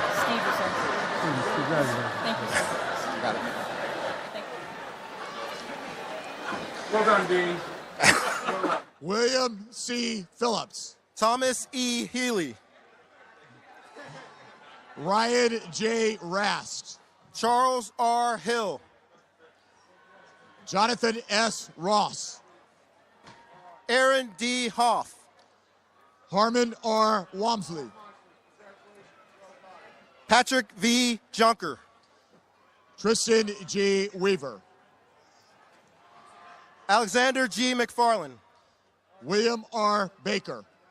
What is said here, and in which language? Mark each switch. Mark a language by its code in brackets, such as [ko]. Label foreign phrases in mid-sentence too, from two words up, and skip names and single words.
[en] Steve Russo. Congratulations. Thank you, sir. You got it. Thank you. Well done, Dean. William C. Phillips. Thomas E. Healy. Ryan J. Rast. Charles R. Hill. Jonathan S. Ross. Aaron D. Hoff. Harmon R. Wamsley. Patrick V. Junker. Tristan G. Weaver. Alexander G. McFarland. William R. Baker.